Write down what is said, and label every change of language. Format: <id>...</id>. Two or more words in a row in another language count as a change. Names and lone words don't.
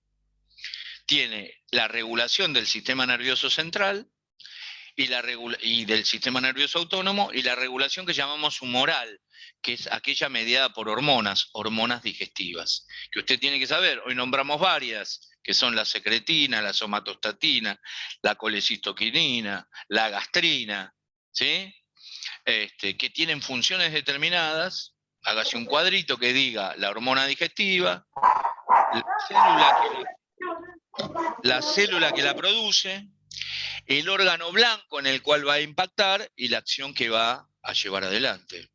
<es>Tiene la regulación del sistema nervioso central y del sistema nervioso autónomo, y la regulación que llamamos humoral, que es aquella mediada por hormonas digestivas, que usted tiene que saber. Hoy nombramos varias, que son la secretina, la somatostatina, la colecistoquinina, la gastrina, ¿sí? Que tienen funciones determinadas. Hágase un cuadrito que diga la hormona digestiva, la célula la célula que la produce, el órgano blanco en el cual va a impactar y la acción que va a llevar adelante.</es>